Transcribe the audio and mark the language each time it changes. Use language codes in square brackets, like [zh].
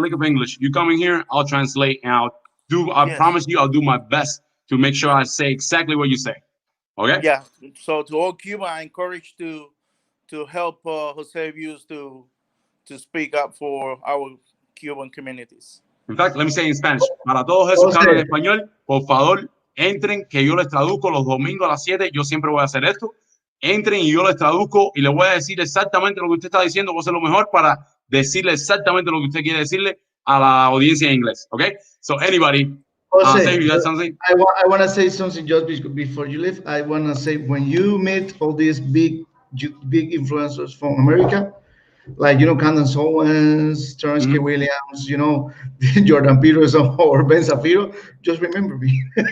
[en] lick of English, you come in here, I'll translate, and I yes, promise you, I'll do my best to make sure I say exactly what you say. Okay? yeah. So to all Cuba, I encourage to help Jose Views to speak up for our Cuban communities. In fact, let me say in Spanish. [es] Para todos esos que hablan Jose, español, por favor, entren, que yo les traduzco los domingos a las 7. Yo siempre voy a hacer esto. Entren y yo les traduzco y les voy a decir exactamente lo que usted está diciendo. Voy a hacer lo mejor para decirle exactamente lo que usted quiere decirle a la audiencia en inglés. [en] Okay? So anybody, Jose, say you got something? I want to say something just before you leave. I want to say, when you meet all these big influencers from America, like, Candace Owens, Terrence K. Williams, Jordan Peterson or Ben Shapiro, just remember me.